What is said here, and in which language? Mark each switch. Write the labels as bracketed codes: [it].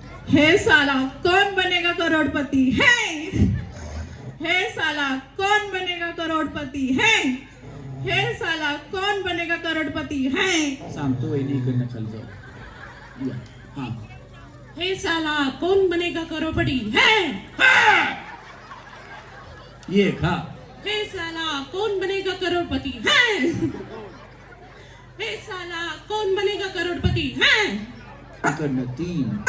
[hi] हे साला कौन बनेगा करोड़पति है. हे साला कौन बनेगा करोड़पति है. हे साला कौन बनेगा करोड़पति है? [mr] सांगतो वहिनी इकडनं खाली जाऊ. या. हा. [hi] हे साला कौन बनेगा करोड़पति है? [mr] एक. हा. [hi] हे साला कौन बनेगा करोड़पति है? हे साला कौन बनेगा करोड़पति है? [mr] इकडनं 3.